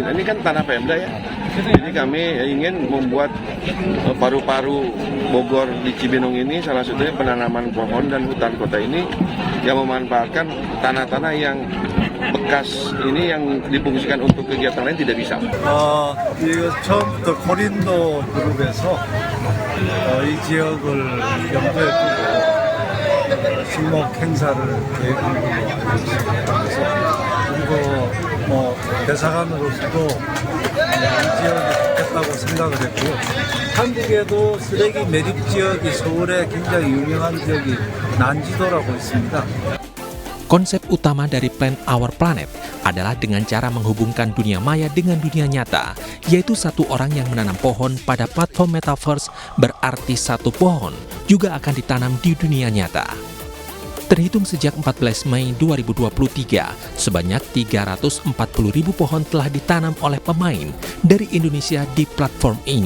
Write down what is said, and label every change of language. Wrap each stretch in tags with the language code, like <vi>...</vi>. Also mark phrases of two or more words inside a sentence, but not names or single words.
<id>Ini kan tanah Pemda ya. Jadi kami ingin membuat paru-paru Bogor di Cibinong ini salah satunya penanaman pohon dan hutan kota ini yang memanfaatkan tanah-tanah yang bekas ini yang difungsikan untuk kegiatan lain tidak bisa.</id> <ko>이거 처음부터 고린도 그룹에서 이 지역을 염두에 두고 식목 행사를 계획한 걸로 알고 있습니다. 그리고 대사관으로서도 이 지역이 좋겠다고 생각을 했고요. 한국에도 쓰레기 매립 지역이 서울에 굉장히 유명한 지역이 난지도라고 있습니다.</ko> <id>Konsep utama dari Plant Our Planet adalah dengan cara menghubungkan dunia maya dengan dunia nyata, yaitu satu orang yang menanam pohon pada platform Metaverse berarti satu pohon juga akan ditanam di dunia nyata. Terhitung sejak 14 Mei 2023, sebanyak 340.000 pohon telah ditanam oleh pemain dari Indonesia di platform ini.</id>